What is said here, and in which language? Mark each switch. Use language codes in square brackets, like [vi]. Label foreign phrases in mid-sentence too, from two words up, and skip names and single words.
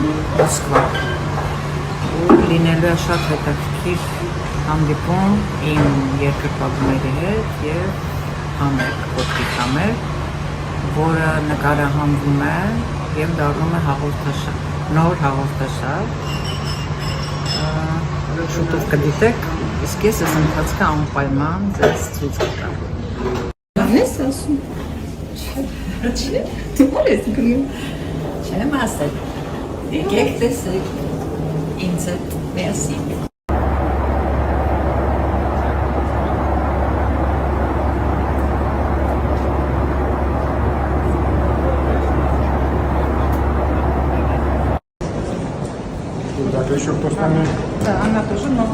[hy] Մոսկվա, ու լինելու է շատ հետաքրքիր հանդիպում իմ երկրպագուների հետ և համերգ, կոպիտ համերգ, որը նկարահանվում է և դառնում է հաղորդաշար, նոր հաղորդաշար, շուտով կդիտեք, իսկ ես այս ընթացքը անպայման ձեզ ցույց կտամ։ Բան ես ասում։ Չէ, դու ո՞ր ես գնում։ Չեմ ասել։ Եկեք տեսեք ինձ հետ միասին։ [ru] Так, еще кто с нами? Да, она тоже, но...